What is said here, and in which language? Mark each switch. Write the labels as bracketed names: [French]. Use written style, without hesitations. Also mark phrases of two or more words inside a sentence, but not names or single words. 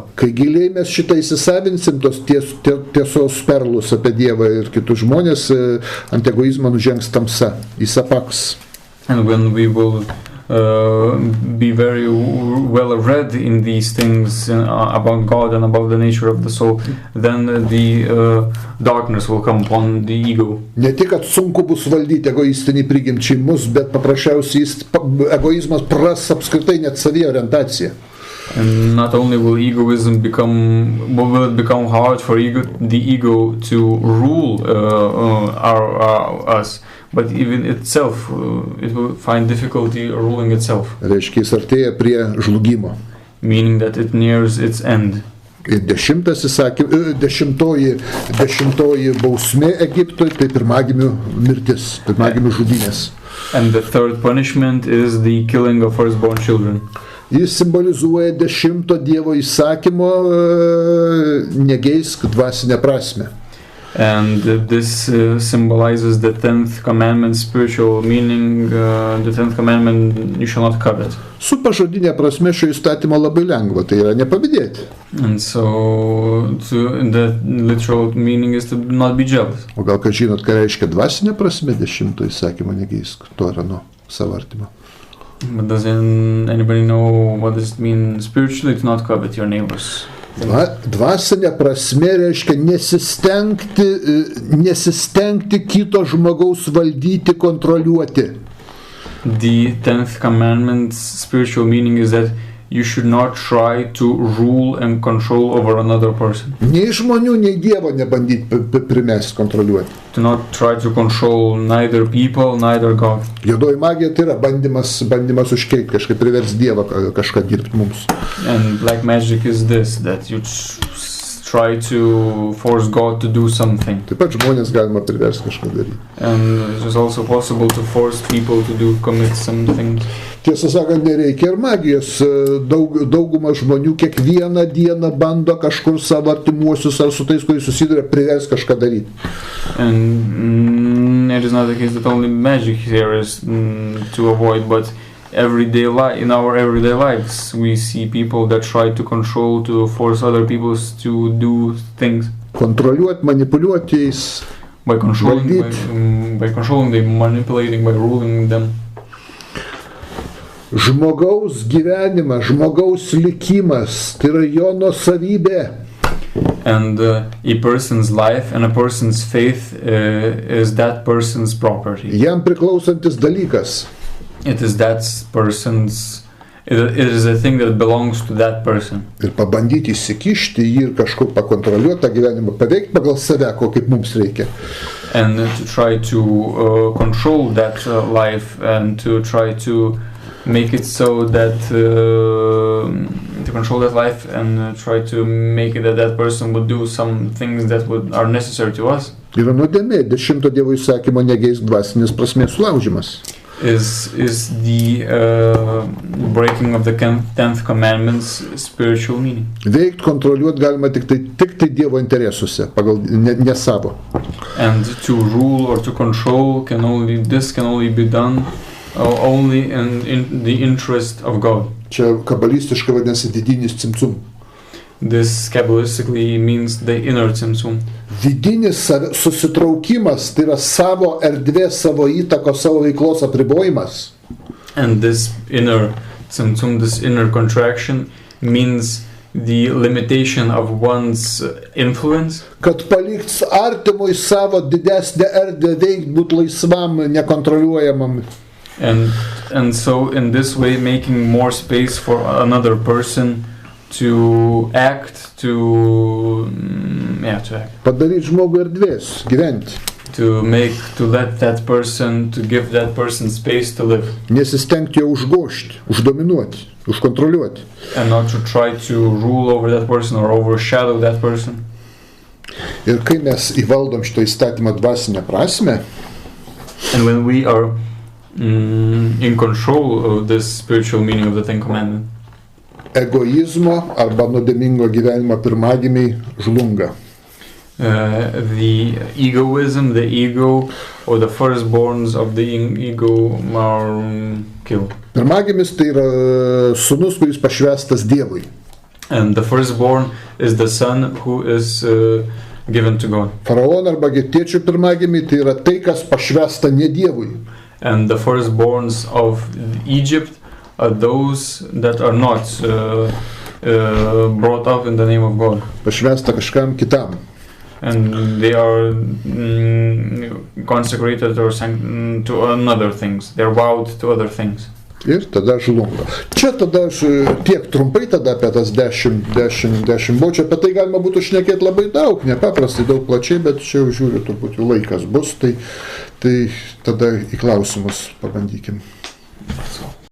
[Lithuanian] Kai giliai mes šitą įsisavinsim, tos tiesos perlus apie Dievą ir kitus žmonės, ant egoizmo nužengs tamsa, jis apaks. [English] And when we will be very well read in these things about God and about the nature of the soul, then the darkness will come upon the ego. [Lithuanian] Ne tik, kad sunku bus valdyti egoistinį prigimčiai mus, bet paprasčiausiai egoizmas pras apskritai net savyje orientaciją. [English] And not only will it become hard for the ego to rule us, but even itself, it will find difficulty ruling itself. [Lithuanian] Reiškia, jis artėja prie žlugimo. [English] Meaning that it nears its end. [Lithuanian] Ir dešimtoji bausmė Egiptui, tai pirmagimių mirtis, pirmagimių žudynės. [English] And the third punishment is the killing of firstborn children. [Lithuanian] Jis simbolizuoja 10 Dievo įsakymo negeisk dvasinę prasme. [English] And this symbolizes the 10th commandment, spiritual meaning, the 10th commandment, you shall not covet. [Lithuanian] Su pažodinė prasme šio įstatymo labai lengva, tai yra nepavydėti. [English] And so the literal meaning is to not be jealous. [Lithuanian] O gal ką žinot, ką reiškia dvasinė prasme 10 įsakymo negeisk to yra nuo savo artimo? [English] But does anybody know what does it mean spiritually to not covet your neighbors? [Lithuanian] Dvasinė prasme reiškia nesistengti kito žmogaus valdyti, kontroliuoti. [English] The 10th commandment's spiritual meaning is that you should not try to rule and control over another person. [Lithuanian] Nei žmonių, nei Dievo nebandyti primesti, kontroliuoti. [English] To not try to control neither people, neither God. [Lithuanian] Juodoji magija tai yra bandymas užkeikti, kažkaip priversti Dievą kažką dirbti mums. [English] And black magic is this, that you try to force God to do something. [Lithuanian] Taip pat žmonės galima priversti kažką daryti. [English] And it is also possible to force people to commit some things. [Lithuanian] Tiesą sakant, nereikia ir magijos. Dauguma žmonių kiekvieną dieną bando kažkur savo artimuosius ar su tais, kuris susiduria, priversti kažką daryti. [English] And it is not the case that only magic here is to avoid, but in our everyday lives we see people that try to control, to force other people to do things. [Lithuanian] Kontroliuoti, manipuliuoti jais. [English] By controlling, by manipulating, by ruling them. [Lithuanian] Žmogaus gyvenimas, žmogaus likimas, tai yra jo nuosavybė. [English] And a person's life and a person's faith is that person's property. [Lithuanian] Jam priklausantis dalykas. [English] It is that person's. It is a thing that belongs to that person. [Lithuanian] Ir pabandyti įsikišti jį ir kažkur pakontroliuoti tą gyvenimą, paveikti pagal save, ko kaip mums reikia. [English] And to try to control that life and to try to make it so that to control that life and try to make it that that person would do some things that are necessary to us. [Lithuanian] Yra nuodėmė, 10 Dievo įsakymo negeisk dvasinės prasmės sulaužimas. [English] Is the breaking of the 10th commandment's spiritual meaning. [Lithuanian] Veikt, kontroliuoti galima tik tai Dievo interesuose, pagal ne savo. [English] And to rule or to control can only be done only in the interest of God. [Lithuanian] Čia kabalistiškai vadinasi vidinis cimcum. [English] This kabbalistically means the inner tzimtzum. [Lithuanian] Vidinis susitraukimas, tai yra savo erdvės, savo įtakos, savo veiklos apribojimas. [English] And this inner tzimtzum, this inner contraction, means the limitation of one's influence. [Lithuanian] Kad paliks artimui savo didesnę erdvę veikti, būti laisvam, nekontroliuojamam. [English] And so in this way making more space for another person to act, to act. [Lithuanian] Padaryti žmogui erdvės, gyventi. [English] To let that person, to give that person space to live. [Lithuanian] Nesistengti jo užgožti, uždominuoti, užkontroliuoti. [English] And not to try to rule over that person or overshadow that person. [Lithuanian] Ir kai mes įvaldom šitą įstatymą dvasinę prasme, [English] and when we are in control of this spiritual meaning of the Ten Commandments, [Lithuanian] egoizmo arba nuodėmingo gyvenimo pirmagimiai žlunga. [English] The egoism, the ego, or the firstborns of the ego are killed. [Lithuanian] Pirmagimis tai yra sūnus, kuris pašvęstas Dievui. [English] And the firstborn is the son who is given to God. [Lithuanian] Faraono arba egiptiečių pirmagimiai tai yra tai, kas pašvęsta ne Dievui. [English] And the firstborns of Egypt are those that are not brought up in the name of God. [Lithuanian] Pašvęsta kažkam kitam. [English] And they are consecrated or to another things. They are vowed to other things. [Lithuanian] Ir tada žlunga. Čia tada aš tiek trumpai tada apie tas 10 čia apie tai galima būtų šnekėti labai daug, nepaprastai daug plačiai, bet čia jau žiūriu, turbūt jau laikas bus, tai tada į klausimus pabandykim.